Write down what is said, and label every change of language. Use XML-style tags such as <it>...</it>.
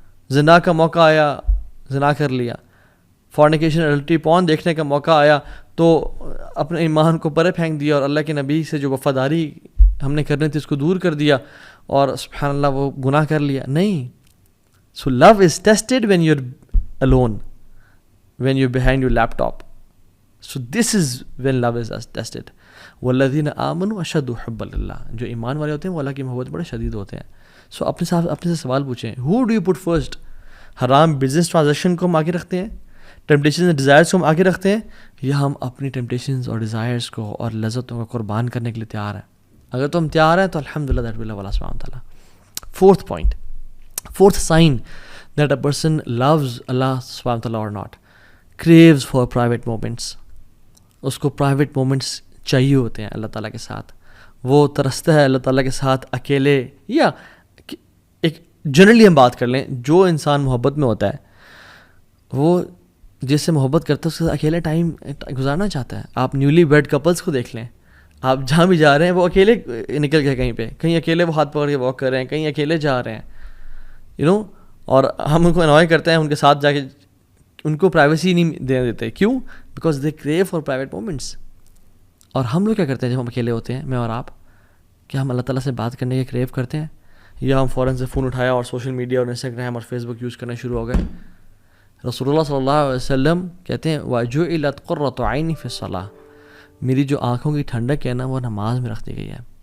<ur>زنا کا موقع آیا، زنا کر لیا.</ur> <en>fornication adultery porn</en> <ur>دیکھنے کا موقع آیا تو اپنے ایمان کو پرے پھینک دیا اور اللہ کے نبی سے جو وفاداری ہم نے کرنی تھی اس کو دور کر دیا اور سبحان اللہ وہ گناہ کر لیا. نہیں.</ur> <en>So love is tested when you are alone, when you're behind your laptop. So this is when love is tested.</en> <ar>والذین آمنوا اشد حبا للہ،</ar> <ur>جو ایمان والے ہوتے ہیں وہ اللہ کی محبت بڑے شدید ہوتے ہیں. سو اپنے سے سوال پوچھیں،</ur> <en>who do you put first؟</en> <ur>حرام بزنس ٹرانزیکشن کو ہم آگے رکھتے ہیں،</ur> <en>temptations and desires</en> <ur>کو ہم آگے رکھتے ہیں، یا ہم اپنی ٹیمپٹیشنز اور ڈیزائرز کو اور لذتوں کو قربان کرنے کے لیے تیار ہیں؟ اگر تو ہم تیار ہیں تو الحمدللہ</ur> <en>that will love</en> <ur>اللہ سبحانہ وتعالیٰ.</ur> <en>Fourth point, fourth sign that a person loves اللہ سبحانہ وتعالیٰ اور not, craves for private moments.</en> <ur>اس کو پرائیویٹ مومنٹس چاہیے ہوتے ہیں اللہ تعالیٰ کے ساتھ. وہ ترستا ہے اللہ تعالیٰ کے ساتھ اکیلے، یا ایک جنرلی ہم بات کر لیں، جو انسان محبت میں ہوتا ہے وہ جس سے محبت کرتا ہے اس کے ساتھ اکیلے ٹائم گزارنا چاہتا ہے. آپ نیولی ویڈ کپلس کو دیکھ لیں، آپ جہاں بھی جا رہے ہیں وہ اکیلے نکل گئے کہیں پہ، کہیں اکیلے وہ ہاتھ پکڑ کے واک کر رہے ہیں، کہیں اکیلے جا رہے ہیں اور ہم ان کو انوائے کرتے ہیں ان کے ساتھ جا کے، ان کو پرائیویسی نہیں دینے دیتے.</ur> <en>کیوں؟ Because they crave for private moments.</en> <ur>اور ہم لوگ کیا کرتے ہیں جب ہم اکیلے ہوتے ہیں، میں اور آپ، کیا ہم اللہ تعالیٰ سے بات کرنے کے کریو کرتے ہیں، یا ہم فوراً سے فون اٹھایا اور سوشل میڈیا اور انسٹاگرام اور فیس بک یوز کرنا شروع ہو گئے؟ رسول اللہ صلی اللہ علیہ وسلم کہتے ہیں</ur> <ar>وَجُعِلَتْ قُرَّةُ عَيْنِي فِي الصَّلَاةِ،</ar> <ur>میری جو آنکھوں کی ٹھنڈک ہے نا وہ نماز میں رکھ دی گئی ہے.</ur>